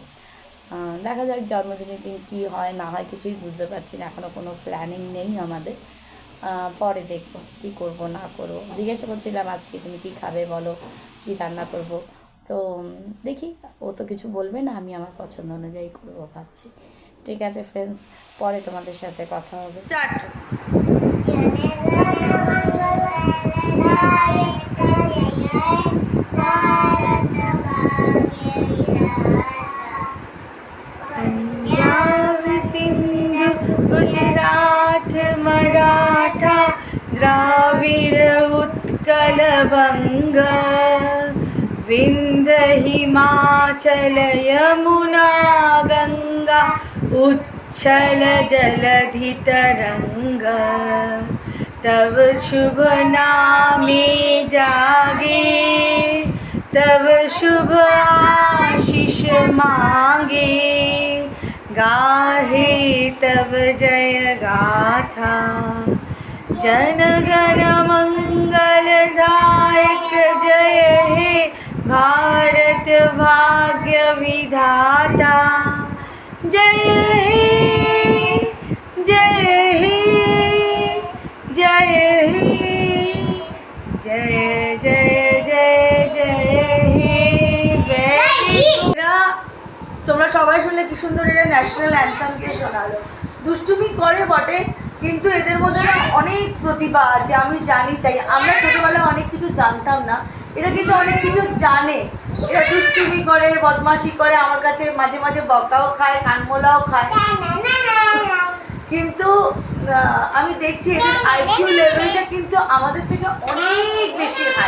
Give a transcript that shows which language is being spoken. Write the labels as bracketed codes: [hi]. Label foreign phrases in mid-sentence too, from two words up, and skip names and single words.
[bn] দেখা যাক জন্মদিনের দিন কী হয় না হয়, কিছুই বুঝতে পারছি না, এখনও কোনো প্ল্যানিং নেই আমাদের। পরে দেখবো কী করব না করব। জিজ্ঞাসা করছিলাম আজকে তুমি কী খাবে বলো, কী রান্না করব। তো দেখি, ও তো কিছু বলবে না, আমি আমার পছন্দ অনুযায়ী করবো ভাবছি। ঠিক আছে ফ্রেন্ডস, পরে তোমাদের সাথে কথা হবে। স্টার্ট। পঞ্জাব সিন্ধু গুজরাট মরাঠা দ্রাবিড় উৎকল বঙ্গ বিন্ধ্য হিমাচল যমুনা গঙ্গা উচ্ছল জলধি তরঙ্গ তব শুভ নামে জাগে তব শুভ আশিস মাগে গাহে তব জয় গাথা জন গণ মঙ্গলদায়ক জয় হে ভারত ভাগ্য বিধাতা জয় হে জয় হে জয় হে জয় জয় জয় জয় হে। তোমরা সবাই শুনলে কি সুন্দর এরা [en] national anthem [bn] শোনালো। দুষ্টুমি করে বটে, কিন্তু এদের মধ্যে অনেক প্রতিভা আছে, আমি জানি। তাই আমরা ছোটবেলায় অনেক কিছু জানতাম না, এরা কিন্তু অনেক কিছু জানে। এরা দুষ্টুমি করে, বদমাশি করে, আমার কাছে মাঝে মাঝে বকাও খায়, কানমোলাও খায়, কিন্তু আমি দেখছি এদের [en] IQ level [bn] কিন্তু আমাদের থেকে অনেক বেশি হাই।